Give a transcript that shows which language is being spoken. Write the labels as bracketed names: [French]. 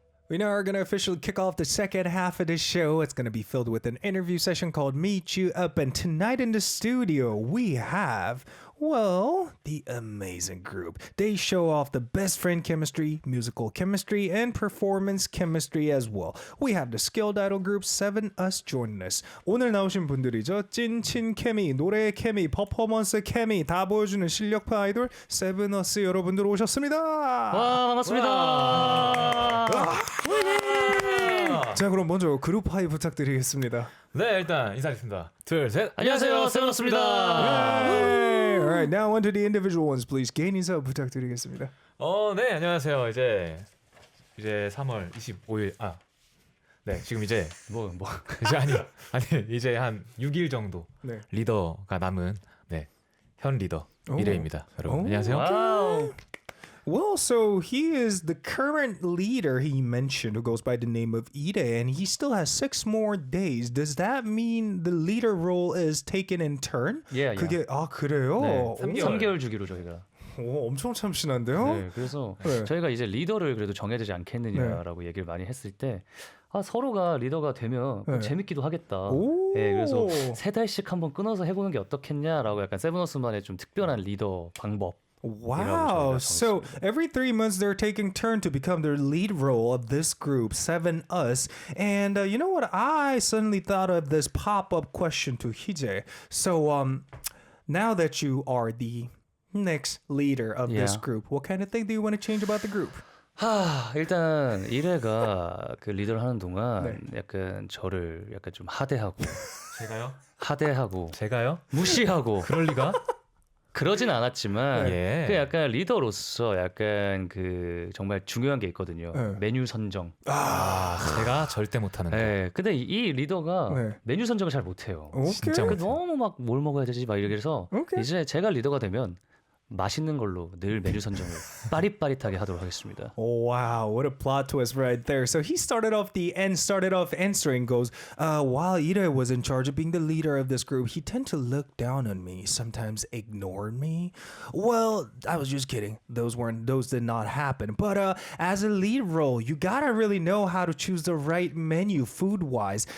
[English] We now are going to officially kick off the second half of the show. It's going to be filled with an interview session called Meet You Up. And tonight in the studio, we have, well, the amazing group. They show off the best friend chemistry, musical chemistry, and performance chemistry as well. We have the skilled idol group Sevenus joining us. [Korean] 오늘 나오신 분들이죠. 찐친 케미, 노래 케미, 퍼포먼스 케미 다 보여주는 실력파 아이돌 세븐어스 여러분들 오셨습니다. 와, 반갑습니다. 자, 그럼 먼저 그룹 하이 부탁드리겠습니다. 네, 일단 인사드리겠습니다. 둘, 셋. 안녕하세요, 세븐어스입니다. [English] Alright, now on to the individual ones, please. [Korean] 개인 인사 부탁드리겠습니다. 네, 안녕하세요. 이제 3월 25일. 네, 지금 이제 이제 아니 이제 한 6일 정도 네. 리더가 남은 현 리더 미래입니다. 여러분 안녕하세요. 와우. [English] Well, so he is the current leader he mentioned who goes by the name of Ide, and he still has 6 more days. Does that mean the leader role is taken in turn? Yeah, [Korean] 그게 그래요? 네, 3개월. 3개월 주기로 저희가. 오, 엄청 참신한데요? 네, 그래서 네. 저희가 이제 리더를 그래도 정해야 되지 않겠느냐라고 얘기를 많이 했을 때 서로가 리더가 되면 네. 재밌기도 하겠다. 오. 네, 그래서 3달씩 한번 끊어서 해보는 게 어떻겠냐라고 약간 세븐어스만의 좀 특별한 리더 방법. [English] Wow. So every 3 months they're taking turn to become the lead role of this group, Sevenus. And you know what? I suddenly thought of this pop-up question to Hije. So now that you are the next leader of this group, what kind of thing do you want to change about the group? [Korean] 일단 1회가 그 리더를 하는 동안 네. 약간 저를 약간 좀 하대하고 제가요? 제가요? 무시하고 그럴 리가? 그러진 않았지만 예. 그 약간 리더로서 약간 그 정말 중요한 게 있거든요. 네. 메뉴 선정. 제가 절대 못하는 거. 네, 근데 이 리더가 네. 메뉴 선정을 잘 못해요. [English] Okay. [Korean] 진짜 그 너무 막 뭘 먹어야 되지 막 이래서 오케이. 이제 제가 리더가 되면 맛있는 걸로 늘 메뉴 선정을 빠릿빠릿하게 하도록 하겠습니다. [English] Wow, what a plot twist right there. So he started off answering goes, while Ida was in charge of being the leader of this group, he tended to look down on me, sometimes ignored me. Well, I was just kidding. Those did not happen. But as a lead role, you gotta really know how to choose the right menu food-wise.